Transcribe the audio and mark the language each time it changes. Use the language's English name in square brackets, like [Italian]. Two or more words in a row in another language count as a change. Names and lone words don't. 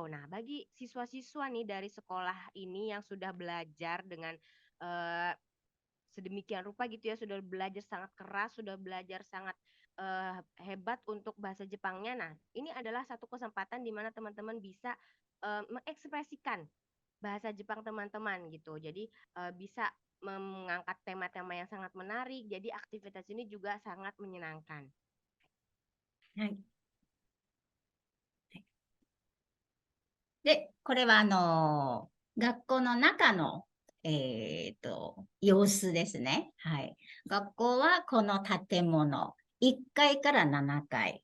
[Indonesian] Nah, bagi siswa-siswa nih dari sekolah ini yang sudah belajar dengan eh, sedemikian rupa gitu ya, sudah belajar sangat keras, sudah belajar sangat hebat untuk bahasa Jepangnya. Nah, ini adalah satu kesempatan di mana teman-teman bisa mengekspresikan bahasa Jepang teman-teman gitu. Jadi bisa mengangkat tema-tema yang sangat menarik. Jadi aktivitas ini juga sangat menyenangkan. [Japanese] はい。で、これは学校の中の、様子ですね。はい。学校はこの建物、1階から7階。